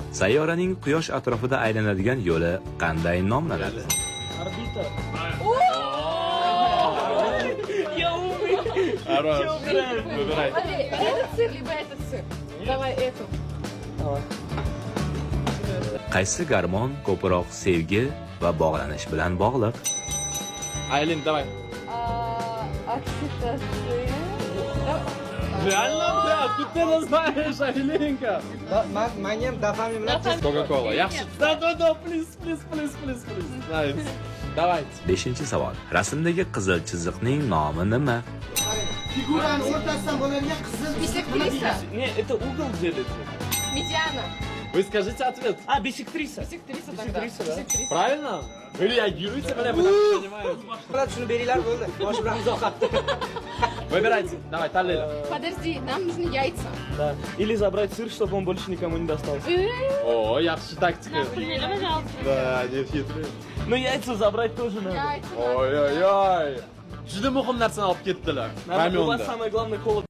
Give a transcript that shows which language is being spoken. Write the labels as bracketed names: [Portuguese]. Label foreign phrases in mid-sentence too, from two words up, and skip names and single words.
[Uzbek] Sayyoraning quyosh atrofida aylanadigan yo'li qanday nomlanadi? Orbita. [Russian] Я умный. Хорош. Чё, Выбирай. Смотри, этот сыр, либо этот сыр. Давай эту. Давай. [Uzbek] Qaysi garmon ko'proq sevgi va bog'lanish bilan bog'liq? Aylin, [Russian] давай. Окситоцин. Реально, бля, откуда ты это знаешь, Айленка? [Uzbek] Menga ham dopamin bilan Coca-Cola. Yaxshi. [Russian] Да, [English] please. Nice. [Russian] Давай. [Uzbek] 5-savol. Rasmdagi qizil chiziqning nomi nima? figurani o'rtasidan bo'ladigan qizil [Russian] Бисектриса. Не, это угол где лежит. Медиана. Вы скажите ответ. А, бисектриса. Бисектриса тогда. Бисектриса, да? Бисектриса. Правильно? Вы реагируете, бля, вы так понимаете. [Uzbek] shuni beringlar bo'ldi. Boshi bilan izohatdi. [Russian] Выбирайте. Давай, Таллиля. Подожди, нам нужны яйца. Да. Или забрать сыр, чтобы он больше никому не достался. О, [Uzbek] yaxshi taktika. [Russian] Да, не хитрый. Но яйца забрать тоже надо. Яйца. Ой-ой-ой. [Uzbek] Juda muhim narsani olib ketdilar. [Russian] У вас [Uzbek] Ramyonda. [Russian] самое главное кола.